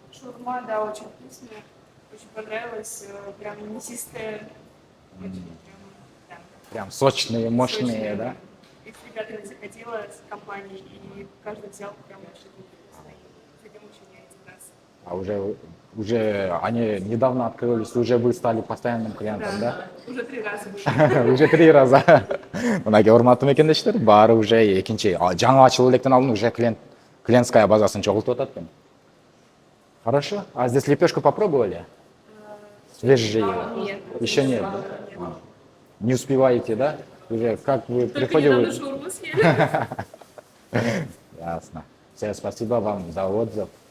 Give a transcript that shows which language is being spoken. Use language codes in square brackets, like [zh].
[ru] Шаурма, да, очень вкусная, очень понравилась, прям мясистая, очень прям, да, Прям сочные, мощные, сочная, да? И с ребятами заходила с компанией, и каждый взял прям очень вкусный. С этим очень я раз. А уже они недавно открылись, уже вы стали постоянным клиентом, да? Уже 3 раза были. Уже 3 раза. [ky] Мынакей урматтуу мекендештер, баары уже экинчи, жаңы ачылып электен алдын уже [ru] клиентская [ky] базасын чогултуп атат экен. [ru] Хорошо. А здесь лепешку попробовали? Свежие? Нет. Еще нет, да? Не успеваете, да? Уже как вы Только приходите? недавно шаурму съели. Ясно. Все, спасибо вам за отзыв.